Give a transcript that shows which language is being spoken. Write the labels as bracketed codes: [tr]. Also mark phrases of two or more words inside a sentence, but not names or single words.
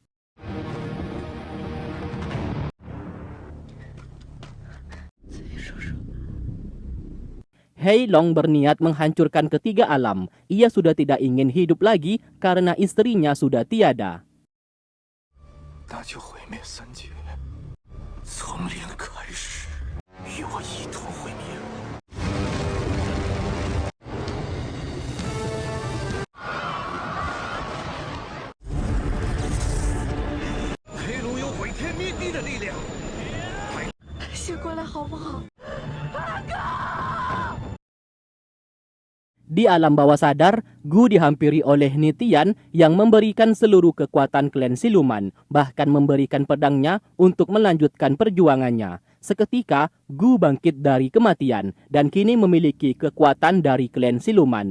[id] Hailong berniat menghancurkan ketiga alam. Ia sudah tidak ingin hidup lagi karena istrinya sudah tiada. [zh] 那就毁灭三界，从零开始，与我一同毁灭。黑龙有毁天灭地的力量。醒过来好不好？ [id] Di alam bawah sadar, Gu dihampiri oleh Nitian yang memberikan seluruh kekuatan klan siluman, bahkan memberikan pedangnya untuk melanjutkan perjuangannya. Seketika, Gu bangkit dari kematian dan kini memiliki kekuatan dari klan siluman.